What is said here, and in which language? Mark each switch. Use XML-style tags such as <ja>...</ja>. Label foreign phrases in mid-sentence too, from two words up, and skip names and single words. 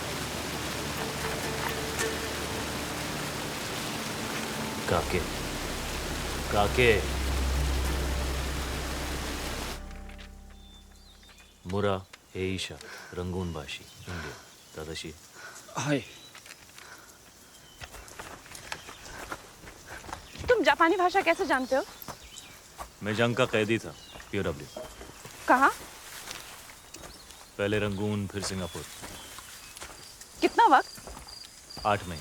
<ja>崖。村、エイシャ、ラングーン橋、インディア、正しい。はい。</ja> <hi>तुम जापानी भाषा कैसे जानते हो? मैं जंग का कैदी था, POW। कहाँ? पहले रंगून, फिर सिंगापुर। कितना वक्त? 8 महीने।</hi>